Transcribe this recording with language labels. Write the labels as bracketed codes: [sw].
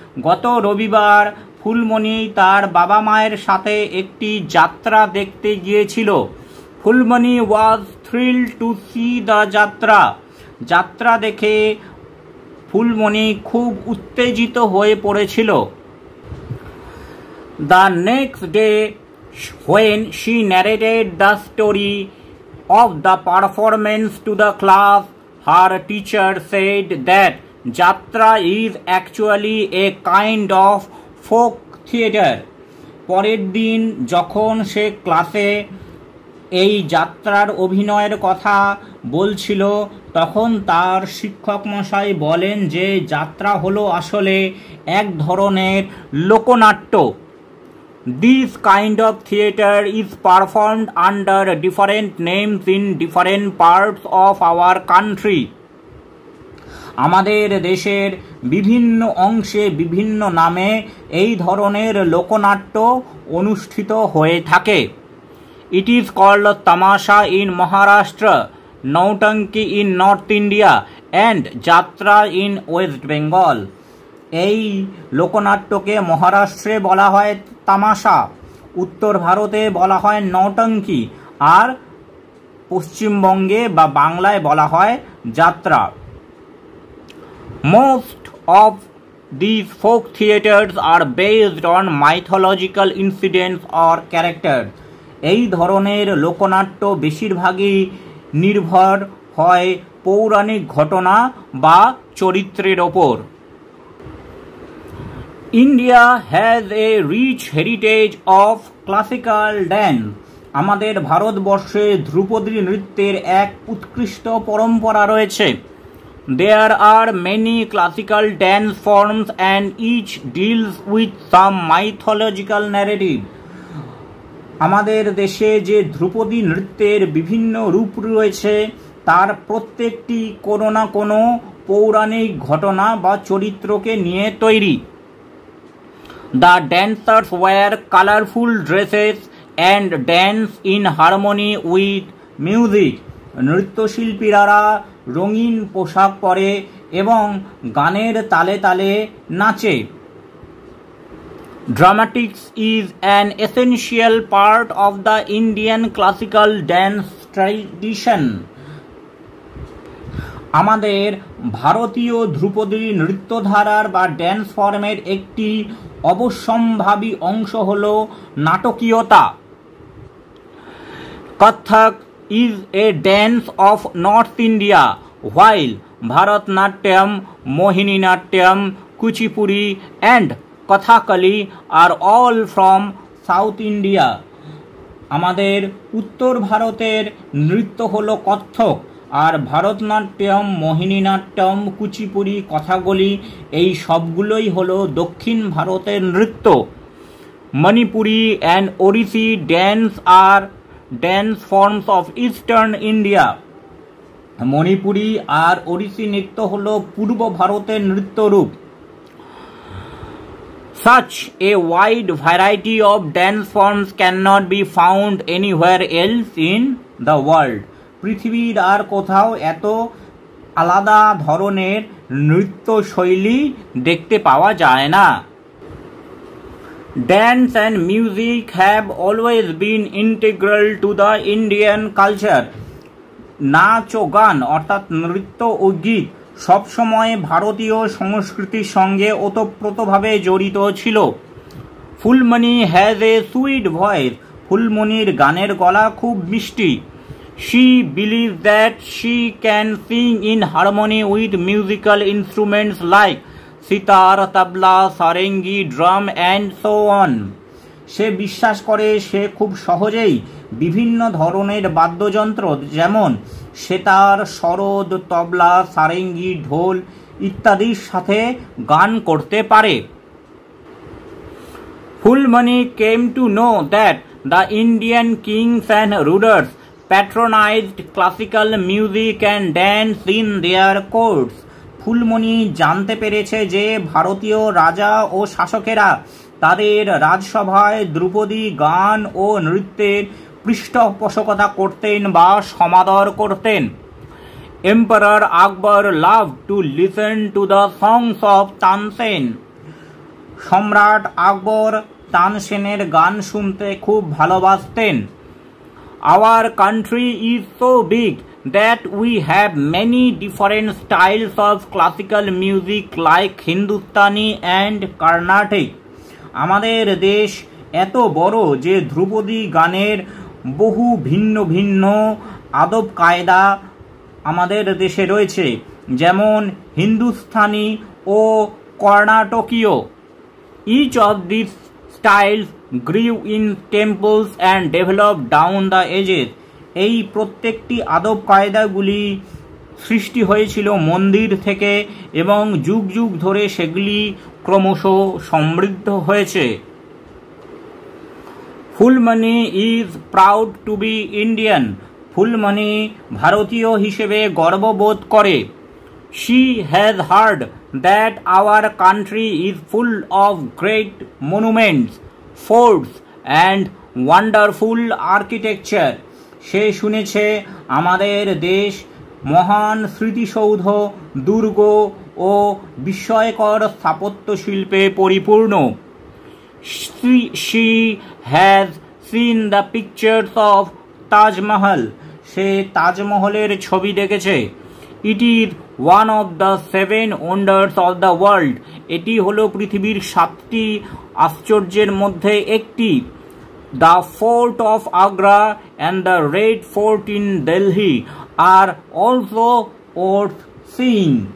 [bn] গত রবিবার ফুলমণি তার বাবা মায়ের সাথে একটি যাত্রা দেখতে গিয়েছিল। [en] Phulmoni was thrilled to see the jatra. [bn] যাত্রা দেখে ফুলমণি খুব উত্তেজিত হয়ে পড়েছিল। [en] The next day when she narrated the story of the performance to the class, her teacher said that Jatra is actually a kind of folk theater. [bn] পরের দিন যখন সে ক্লাসে এই যাত্রার অভিনয়ের কথা বলছিল তখন তার শিক্ষক মশাই বলেন যে যাত্রা হলো আসলে এক ধরনের লোকনাট্য। [en] This kind of theater is performed under different names in different parts of our country. [bn] আমাদের দেশের বিভিন্ন অংশে বিভিন্ন নামে এই ধরনের লোকনাট্য অনুষ্ঠিত হয়ে থাকে। [en] It is called Tamasha in Maharashtra, Nautanki in North India and Jatra in West Bengal. [bn] এই লোকনাট্যকে মহারাষ্ট্রে বলা হয় তামাশা, উত্তর ভারতে বলা হয় নৌটঙ্কি, আর পশ্চিমবঙ্গে বা বাংলায় বলা হয় যাত্রা। [en] Most of these folk theaters are based on mythological incidents or characters. [bn] এই ধরনের লোকনাট্য বেশিরভাগই নির্ভর হয় পৌরাণিক ঘটনা বা চরিত্রের ওপর। [en] India has a rich heritage of classical dance. [bn] আমাদের ভারতবর্ষে ধ্রুপদী নৃত্যের এক উৎকৃষ্ট পরম্পরা রয়েছে। [en] There are many classical dance forms and each deals with some mythological narrative. [bn] আমাদের দেশে যে ধ্রুপদী নৃত্যের বিভিন্ন রূপ রয়েছে তার প্রত্যেকটি কোনো না কোনো পৌরাণিক ঘটনা বা চরিত্রকে নিয়ে তৈরি। [en] The dancers wear colorful dresses and dance in harmony with music. [bn] নৃত্যশিল্পীরা রঙিন পোশাক পরে এবং গানের তালে তালে নাচে। [en] Dramatics is an essential part of the Indian classical dance tradition. [bn] আমাদের ভারতীয় ধ্রুপদী নৃত্যধারার বা ড্যান্স ফর্মের একটি অবশ্যম্ভাবী অংশ হল নাটকীয়তা। [en] Kathak is a dance of North India, while Bharatnatyam, Mohininatyam, Kuchipudi and Kathakali are all from South India. [bn] আমাদের উত্তর ভারতের নৃত্য হলো কত্থক, আর ভারতনাট্যম, মোহিনীনাট্যম, কুচিপুড়ি, কথাকলি এই সবগুলোই হলো দক্ষিণ ভারতের নৃত্য। [en] Manipuri and Odissi dance আর dance forms of Eastern India. [bn] Manipuri আর ওড়িশি নৃত্য হল পূর্ব ভারতের নৃত্যরূপ। [en] Such a wide variety of dance forms cannot be found anywhere else in the world. [bn] পৃথিবীর আর কোথাও এত আলাদা ধরনের নৃত্য শৈলী দেখতে পাওয়া যায় না। [en] Dance and music have always been integral to the Indian culture. [bn] নাচ ও গান অর্থাৎ নৃত্য ও গীত সবসময় ভারতীয় সংস্কৃতির সঙ্গে ওতপ্রোতভাবে জড়িত ছিল। [en] Phulmoni has a sweet voice. [bn] ফুলমণির গানের গলা খুব মিষ্টি। [en] She believes that she can sing in harmony with musical instruments like sitar, tabla, sarangi, drum and so on. [bn] সে বিশ্বাস করে সে খুব সহজেই বিভিন্ন ধরনের বাদ্যযন্ত্র যেমন সেতার, সরোদ, তবলা, সারেঙ্গি, ঢোল ইত্যাদির সাথে গান করতে পারে। [en] Fulmani came to know that the Indian kings and rulers patronized classical music and dance in their courts. [bn] Phulmoni জানতে পেরেছে যে ভারতীয় রাজা ও শাসকেরা তাদের রাজসভায় ধ্রুপদী গান ও নৃত্যের পৃষ্ঠপোষকতা করতেন বা সমাদর করতেন। [en] Emperor Akbar loved to listen to the songs of Tansen. [bn] সম্রাট আকবর তানসেনের গান শুনতে খুব ভালোবাসতেন। [en] Our country is so big that we have many different styles of classical music like Hindustani and Carnatic. [bn] আমাদের দেশ এত বড় যে ধ্রুপদী গানের বহু ভিন্ন ভিন্ন আদব কায়দা আমাদের দেশে রয়েছে, যেমন হিন্দুস্তানি ও কর্ণাটকীয়। [en] Each of these styles grew in temples and developed down the ages. [bn] এই প্রত্যেকটি আদব কায়দাগুলি সৃষ্টি হয়েছিল মন্দির থেকে এবং যুগ যুগ ধরে সেগুলি ক্রমশ সমৃদ্ধ হয়েছে। [en] Phulmoni is proud to be Indian. [bn] Phulmoni ভারতীয় হিসেবে গর্ববোধ করে। [en] She has heard that our country is full of great monuments, forts and wonderful architecture. [bn] সে শুনেছে আমাদের দেশ মহান স্মৃতিসৌধ, দুর্গ ও বিস্ময়কর স্থাপত্য শিল্পে পরিপূর্ণ। [en] She has seen the pictures of Taj Mahal. [bn] সে তাজমহলের ছবি দেখেছে। [en] It is one of the 7 wonders of the world. [bn] এটি হলো পৃথিবীর 7টি আশ্চর্যের মধ্যে একটি। [en] The Fort of Agra and the Red Fort in Delhi are also worth seeing.